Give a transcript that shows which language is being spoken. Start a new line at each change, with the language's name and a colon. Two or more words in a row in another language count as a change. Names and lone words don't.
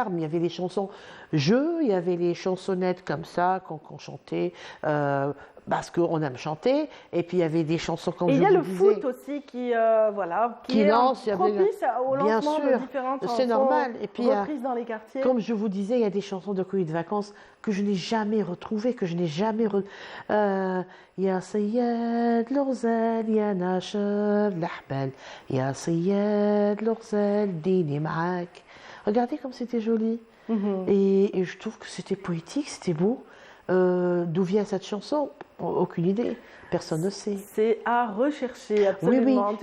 French: Il y avait les chansons jeux, il y avait les chansonnettes comme ça qu'on chantait parce qu'on aime chanter. Et puis, il y avait des chansons comme je vous disais. Il y a le foot aussi qui est lance, propice au bien lancement sûr, de différentes chansons c'est normal. Et puis, reprises dans les quartiers. Comme je vous disais, il y a des chansons de colonies de vacances que je n'ai jamais retrouvées, que je n'ai jamais...
Arabic: يا صياد الغزال، يا ناشر الحبال، يا صياد الغزال، ديني معاك.
French: Regardez comme c'était joli. Et je trouve que c'était poétique, c'était beau. D'où vient cette chanson? Aucune idée. Personne ne sait. C'est à rechercher, absolument. Oui, En tout